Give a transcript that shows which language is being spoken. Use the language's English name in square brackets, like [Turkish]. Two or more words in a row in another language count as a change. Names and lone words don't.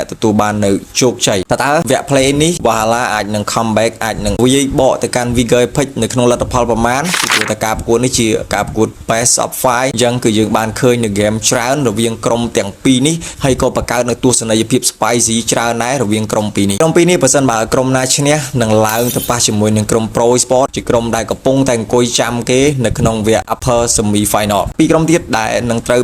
[Khmer] ទទួលបាននៅជោគជ័យតើវគ្គ play នេះ Valhalla អាចនឹង comeback អាចនឹងវាយបកទៅកាន់ Viger Apex នៅក្នុងលទ្ធផលប្រមាណពីព្រោះតែការប្រកួតនេះជាការប្រកួត [English] best of 5 [Khmer] អញ្ចឹងគឺយើងបានឃើញនៅ game ច្រើនរវាងក្រុមទាំងពីរនេះហើយក៏បង្កើតនៅទស្សនីយ ភាព spicy ច្រើនដែររវាងក្រុមពីរនេះបើសិនបើក្រុមណាឈ្នះនឹងឡើងទៅប៉ះជាមួយនឹងក្រុម Pro Sport ជាក្រុមដែលកំពុងតែអង្គុយចាំគេនៅក្នុងវគ្គ [English] Upper Semi Final [Khmer] ពីរក្រុមទៀតដែលនឹងត្រូវ